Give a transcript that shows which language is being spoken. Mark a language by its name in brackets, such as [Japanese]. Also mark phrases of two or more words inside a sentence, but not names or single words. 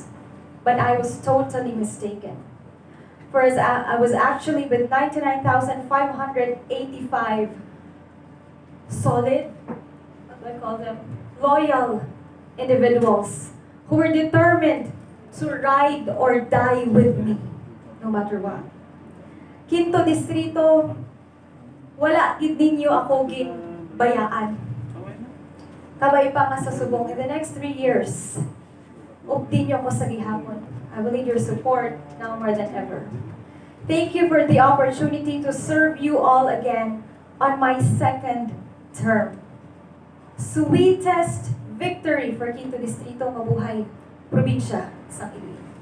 [English] But I was totally mistaken. For as I was actually with 99,585 solid, what do I call them, loyal individuals who were determined to ride or die with me, no matter what. [Hiligaynon] Quinto Distrito, wala gid ninyo ako ginbayaan. Kabay pa nga sa subong, [English] in the next 3 years, [Hiligaynon] updi nyo ako sa gihapon. [English] I will need your support now more than ever. Thank you for the opportunity to serve you all again on my 2nd term. Sweetest victory for Quinto Distrito, mabuhay, probinsya, sa Iloilo.